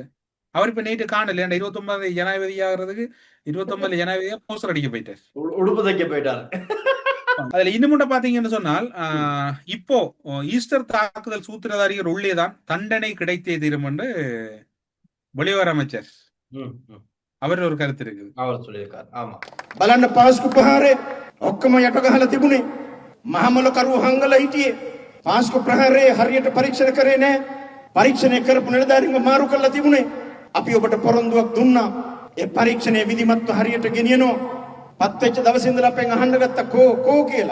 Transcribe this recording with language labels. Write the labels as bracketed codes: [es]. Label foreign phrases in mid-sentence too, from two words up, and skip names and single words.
[ta] அவர் இப்ப நேற்று காணல 29 ஜனாதிபதி ஆகிறதுக்கு 29 ஜனாதிபதியா போஸ்டர் அடிக்க போயிட்டார், உடுப்பு தைக்க போயிட்டாரு. அதுல இன்னும் பாத்தீங்கன்னு சொன்னால் இப்போ ஈஸ்டர் தாக்குதல் சூத்திரதாரிகள் உள்ளேதான் தண்டனை கிடைத்தே தீரும் என்று வெளியுறவு அமைச்சர் அவர் ஒரு கருத்து இருக்குது. அவர் சொல்லியிருக்காரு. ஆமா, [si] බලන්න පාස්කු ප්‍රහාරය ඔක්කොම යට ගහලා තිබුණේ. මහමොල කරුව හංගලා හිටියේ. පාස්කු ප්‍රහාරය හරියට පරීක්ෂණ කරේ නැහැ. පරීක්ෂණය කරපු නිලධාරීන්ව මාරු කරලා තිබුණේ. අපි ඔබට පොරොන්දුවක් දුන්නා. ඒ පරීක්ෂණයේ විධිමත්ව හරියට ගෙනියනවා. පත් වෙච්ච දවසේ ඉඳලා අපෙන් අහන්න ගත්ත කෝ කියලා.